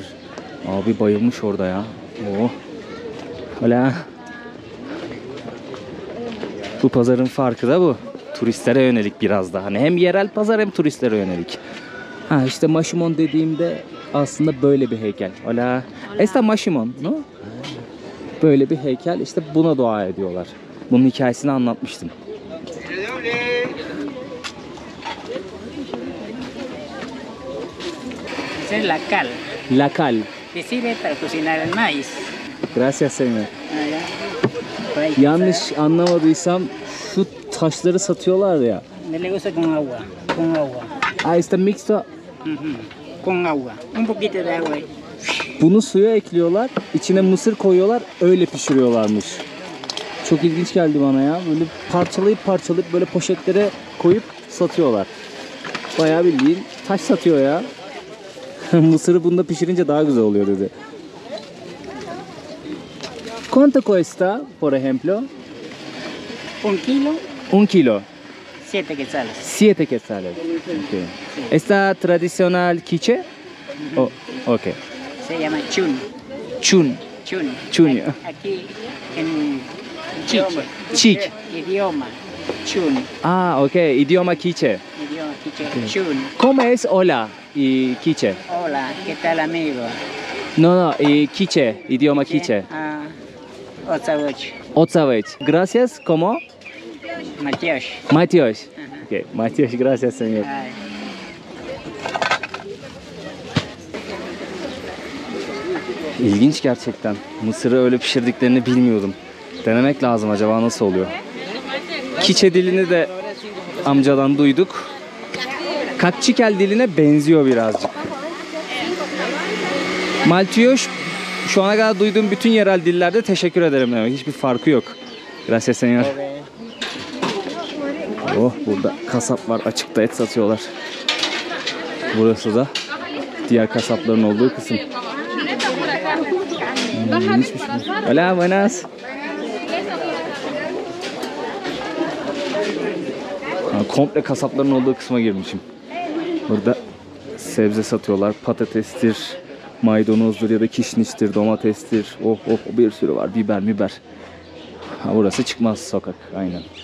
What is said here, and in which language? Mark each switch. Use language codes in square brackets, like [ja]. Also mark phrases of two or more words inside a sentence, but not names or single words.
[tr] Abi bayılmış orada ya. Oh. Hola. Bu pazarın farkı da bu. Turistlere yönelik biraz daha. Hani hem yerel pazar hem turistlere yönelik. Ha işte Maşimon dediğimde aslında böyle bir heykel. [es] Hola. Esta Maşimon, no? [tr] Böyle bir heykel. İşte buna dua ediyorlar. Bunun hikayesini anlatmıştım. [es] Esa es la cal. La cal. Que sirve para cocinar el maíz. Gracias señor. Allá. Por ahí. [tr] Yanlış anlamadıysam şu taşları satıyorlar ya. [es] Me le gusta con agua. Con agua. Ah, está mixto. Ujú. Con agua. Un poquito de agua. [tr] Bunu suya ekliyorlar, içine mısır koyuyorlar, öyle pişiriyorlarmış. Çok ilginç geldi bana ya. Böyle parçalayıp böyle poşetlere koyup satıyorlar. Bayağı bildiğin taş satıyor ya. Mısırı bunda pişirince daha güzel oluyor dedi. [es] ¿Cuánto cuesta, por ejemplo? Un kilo, Un kilo. 7 quetzales. 7 quetzales. Okay. ¿Esta tradicional quiche? Oh, okay. Se llama chun. Chun. Chun. Chun. Aquí en Chiche. Chic. Idioma. Chun. Ah, okay. Idioma quiche. Idioma Chiche. Chun. ¿Cómo es hola y quiche? Hola, ¿qué tal amigo? No, quiche. Idioma quiche. Ah, Otsavoch. Otsavech. Gracias, ¿cómo? Matios. Matios. Okay. Matios, gracias señor. Ay. [tr] İlginç gerçekten. Mısırı öyle pişirdiklerini bilmiyordum. Denemek lazım, acaba nasıl oluyor? Kiçe dilini de amcadan duyduk. Kakçikel diline benziyor birazcık. Maltiyoş şu ana kadar duyduğum bütün yerel dillerde teşekkür ederim demek. Hiçbir farkı yok. [es] Gracias señor. [tr] Oh, burada kasap var. Açıkta et satıyorlar. Burası da diğer kasapların olduğu kısım. [es] Hola, buenas. [tr] Komple kasapların olduğu kısma girmişim. Burada sebze satıyorlar. Patatestir, maydanozdur ya da kişniştir, domatestir. Oh oh, bir sürü var. Biber. Ha, burası çıkmaz sokak. Aynen.